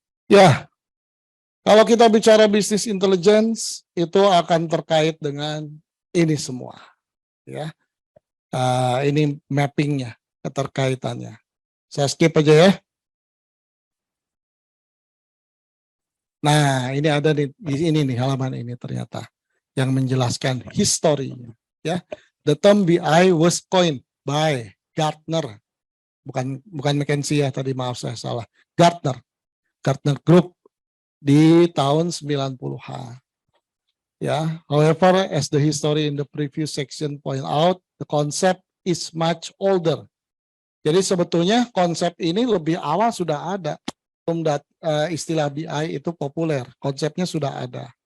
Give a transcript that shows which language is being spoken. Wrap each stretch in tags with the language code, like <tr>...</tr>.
<id>Ya, kalau kita bicara bisnis intelligence itu akan terkait dengan ini semua, ya. Ini mappingnya, keterkaitannya. Saya skip aja ya. Nah, ini ada di ini nih halaman ini ternyata yang menjelaskan historinya, ya.</id> <en>The term BI was coined by Gartner,</en> <id>bukan McKinsey ya tadi, maaf saya salah. Gartner Group di tahun 90-an.</id> <en>Ya, however, as the history in the previous section point out, the concept is much older.</en> <id>Jadi sebetulnya konsep ini lebih awal sudah ada. Istilah BI itu populer, konsepnya sudah ada.</id>